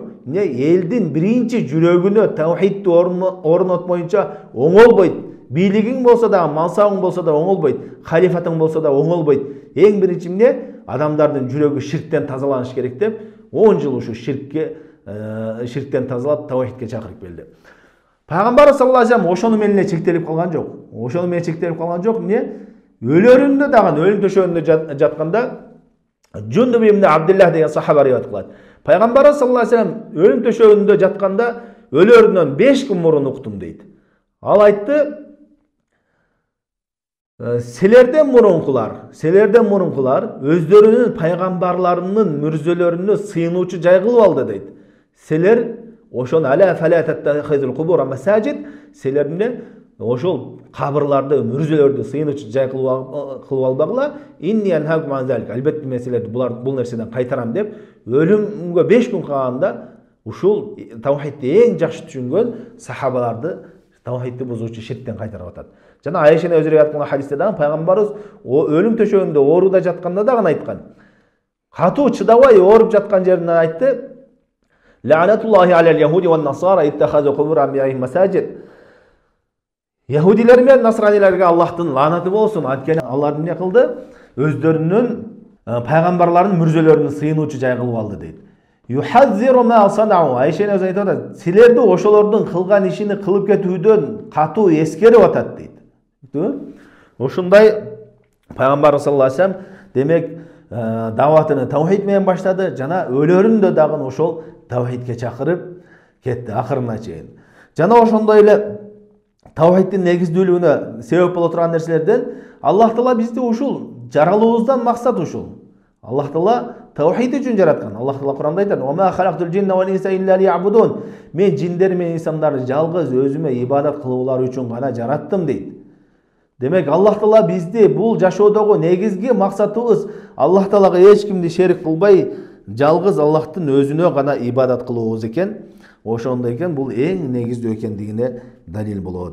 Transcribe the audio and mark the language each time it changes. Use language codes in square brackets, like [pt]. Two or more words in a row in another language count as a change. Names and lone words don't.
[ky] Не элдин биринчи жүрөгүнө таухидти орнотмоюнча оңолбойт. Бийлигиң болсо да, мансабың болсо да оңолбойт. Халифатың болсо да оңолбойт. Эң биринчи эмне? Адамдардын жүрөгү ширктен тазаланыш керек деп 10 жыл ушу ширктен тазалап таухидке чакырып келди. Пайгамбар [ar] صلى الله عليه وسلم [ky] ошону менен эле чектелип калган жок. Ошону менен чектелип калган жок. Эмне? Өлөрүндө дагы өлүм төшөгүндө жатканда Жундуб ибн Абдуллах деген сахаба риwayat кылат. Пайгамбар [ar] صلى الله عليه وسلم [ky] өлүм төшөгүндө жатканда өлөрүнөн 5 күн мурун уктум дейт. Ал айтты: Силерден мурункулар өздөрүнүн пайгамбарларынын мүрзөлөрүнө сыйынуучу жай кылып алды дейт. Силер ошон [ar] ألا فلا تتخذوا القبور مساجد, [ky] силердин ошол кабырларды, мүрзөлөрдү сыйынуучу жай кылып албагыла. [ar] إني أنهاكم عن ذلك. [ky] Албетте мен силерди бул нерседен кайтарам деп өлүмгө 5 күн калганда ушул таухидти эң жакшы түшүнгөн сахабаларды таухидти бузуучу ширктен кайтарып атат. Жана Айшаны өзү риwayat кылган хадисте дагы пайгамбарыбыз өлүм төшөгүндө ооруда жатканда дагы айткан. Катуу чыдабай ооруп жаткан жеринен айтты: [ar] لعنة الله على اليهود والنصارى اتخذوا قبور أنبيائهم مساجد. [ky] Яхудилер менен насранилерге Аллахтын лаанаты болсун. Анткени алар эмне кылды? Өздөрүнүн пайгамбарларынын мүрзөлөрүнү сыйынуучу жай кылып алды дейт. [ar] يحذر ما صنعوا. [ky] Айшаны өзү айтып атат: силерди ошолордун кылган ишини кылып кетүүдөн катуу эскерип атат дейт. Ошундай пайгамбар [ar] صلى الله عليه وسلم [ky] демек даватыны таухид менен баштады, жана өлөрүндө дагы ошол таухидке чакырып кетти акырына чейин. Жана ошондой эле таухидтин негиздүүлүгүнө себеп боло турган нерселерден Аллах Таала бизди ушул жаралуубуздан максат ушул. Аллах Таала таухид үчүн жараткан. Аллах Таала Куранда айтат: [ar] "وما خلقت الجن والإنس إلا ليعبدون." [ky] Мен жиндер менен инсандарды жалгыз өзүмө ибадат кылуулар үчүн гана жараттым дейт. Демек Аллах Таала бизди бул жашоодогу негизги максатыбыз Аллах Таалага эч кимди шерик кылбай, жалгыз Аллахтын өзүнө гана ибадат кылуубуз экен. Ошондой экен, бул эң негиздүү экендигине далил болот.